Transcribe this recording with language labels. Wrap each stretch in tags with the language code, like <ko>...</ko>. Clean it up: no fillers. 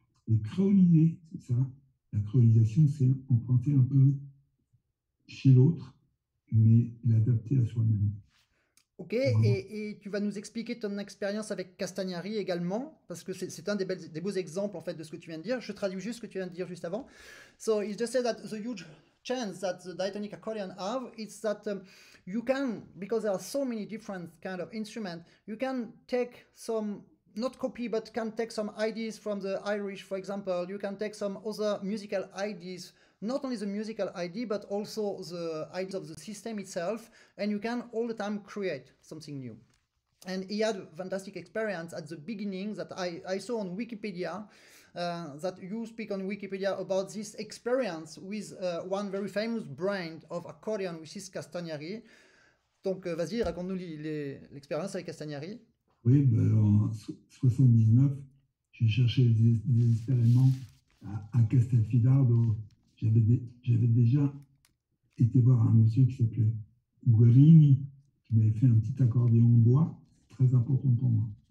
<fr>Et créoliser, c'est ça. La créolisation, c'est emprunter un peu chez l'autre, mais l'adapter à soi-même. Ok, et tu vas nous expliquer ton expérience avec Castagnari également, parce que c'est un des beaux exemples en fait de ce que tu viens de dire. Je traduis juste ce que tu viens de dire juste avant.</fr> <en>So he just said that the huge chance that the diatonic accordion have is that you can, because there are so many different kind of instruments, you can take some, not copy, but can take some ideas from the Irish, for example. You can take some other musical ideas, not only the musical idea, but also the ideas of the system itself, and you can all the time create something new. And he had a fantastic experience at the beginning that I saw on Wikipedia, that you speak on Wikipedia about this experience with one very famous brand of accordion, which is Castagnari.</en> <fr>Donc vas-y, raconte-nous l'expérience avec Castagnari. Oui, en 79, j'ai cherché désespérément à Castelfidardo. J'avais déjà été voir un monsieur qui s'appelait Guerini, qui m'avait fait un petit accordéon en bois, très important pour moi.</fr>